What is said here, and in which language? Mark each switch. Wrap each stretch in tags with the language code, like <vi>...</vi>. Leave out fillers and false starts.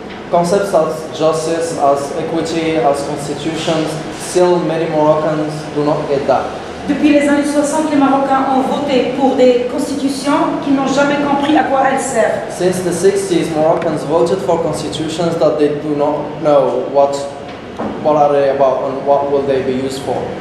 <en>Concepts as justice, as equity, as constitutions, still many Moroccans do not get that.</en> <fr>Depuis les années 60, les Marocains ont voté pour des constitutions qui n'ont jamais compris à quoi elles servent.</fr> <en>Since the 60s, Moroccans voted for constitutions that they do not know what are they about and what will they be used for.</en>